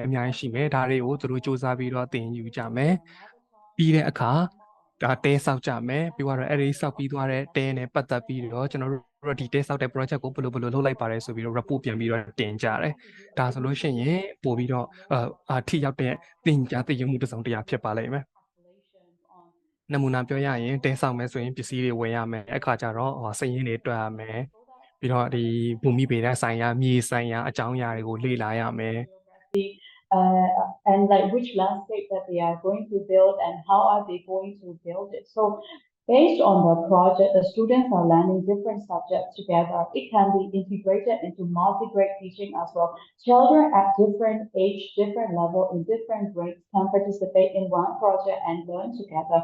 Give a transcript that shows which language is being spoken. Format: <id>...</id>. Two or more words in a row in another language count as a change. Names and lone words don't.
<my>အများကြီးရှိမယ်ဒါတွေကိုသူတို့စူးစမ်းပြီးတော့သင်ယူကြမယ်ပြီးတဲ့အခါဒါတဲဆောက်ကြမယ်ပြီးတော့အဲ့ဒီဆောက်ပြီးသွားတဲ့တဲနဲ့ပတ်သက်ပြီးတော့ကျွန်တော်တို့ဒီတဲဆောက်တဲ့ project ကိုဘယ်လိုလုပ်လိုက်ပါတယ်ဆိုပြီးတော့ report ပြန်ပြီးတော့တင်ကြတယ်ဒါဆိုလို့ရှိရင်ပို့ပြီးတော့ထိရောက်တဲ့သင်ကြားသိယူမှုတစ်စုံတစ်ရာဖြစ်ပါလိမ့်မယ်နမူနာပြောရရင်တဲဆောက်မယ်ဆိုရင်ပစ္စည်းတွေဝယ်ရမယ်အခါကျတော့စရင်းတွေတွက်ရမယ်ပြီးတော့ဒီဘူမိဗေဒဆိုင်ရာမြေဆိုင်ရာအကြောင်းအရာတွေကိုလေ့လာရမယ်</my> <en>and like which landscape that they are going to build and how are they going to build it. So based on the project, the students are learning different subjects together. It can be integrated into multi-grade teaching as well. Children at different age, different level, in different grades can participate in one project and learn together.</en>